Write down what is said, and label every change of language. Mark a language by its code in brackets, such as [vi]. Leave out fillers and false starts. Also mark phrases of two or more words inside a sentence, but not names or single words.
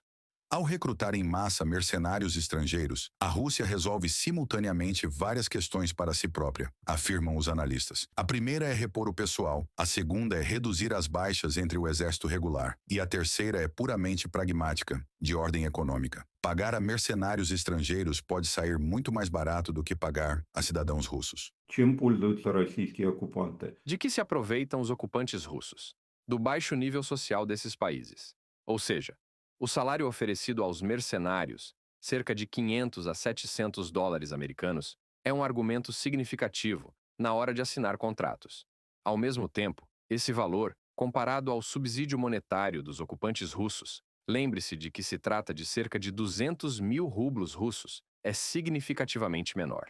[pt] Ao recrutar em massa mercenários estrangeiros, a Rússia resolve simultaneamente várias questões para si própria, afirmam os analistas. A primeira é repor o pessoal, a segunda é reduzir as baixas entre o exército regular, e a terceira é puramente pragmática, de ordem econômica. Pagar a mercenários estrangeiros pode sair muito mais barato do que pagar a cidadãos russos. [ru] Чем пользуются российские оккупанты? [pt] De que se aproveitam os ocupantes russos? Do baixo nível social desses países. Ou seja, o salário oferecido aos mercenários, cerca de 500 a 700 dólares americanos, é um argumento significativo na hora de assinar contratos. Ao mesmo tempo, esse valor, comparado ao subsídio monetário dos ocupantes russos, lembre-se de que se trata de cerca de 200 mil rublos russos, é significativamente menor.